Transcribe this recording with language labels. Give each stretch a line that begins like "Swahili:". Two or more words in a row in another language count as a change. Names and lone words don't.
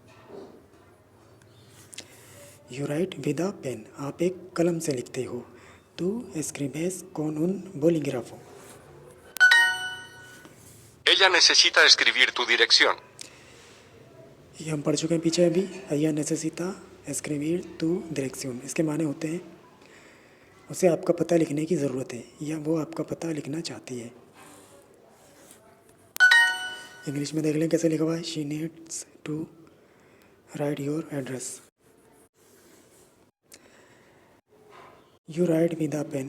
English: You write with a pen.
Hindi: आप एक कलम से लिखते हो।
Spanish: tú escribes con un bolígrafo. Ella necesita escribir tu dirección.
Hindi: ये हम पढ़ चुके हैं पीछे अभी.
Spanish: ella necesita escribir tu dirección.
Hindi: इसके माने होते हैं उसे आपका पता लिखने की ज़रूरत है या वो आपका पता लिखना चाहती है. इंग्लिश में देख लें कैसे लिखा हुआ है.
English: She needs to write your address. You write with a pen.